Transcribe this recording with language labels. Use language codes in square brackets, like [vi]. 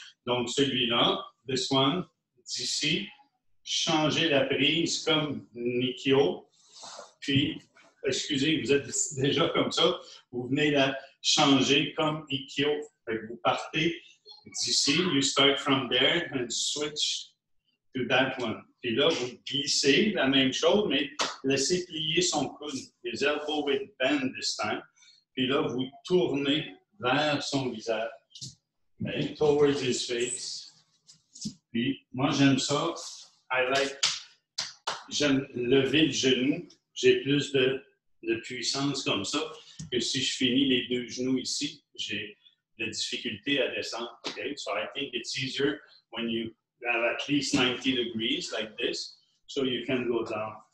[fr] Donc celui-là, [en] this one, [fr] d'ici, changez la prise comme Nikyo, puis, excusez, vous êtes déjà comme ça, vous venez la changer comme Ikkyo. Vous partez d'ici, [en] you start from there and switch to that one. [fr] Puis là, vous glissez la même chose, mais laissez plier son coude. [en] His elbow will bend this time. [fr] Puis là, vous tournez vers son visage. [en] Okay? Towards his face. [fr] Puis, moi, j'aime ça. J'aime lever le genou. J'ai plus de puissance comme ça que si je finis les deux genoux ici, j'ai de difficulté à descendre. [en] Okay? So I think it's easier when you have at least 90 degrees like this, so you can go down.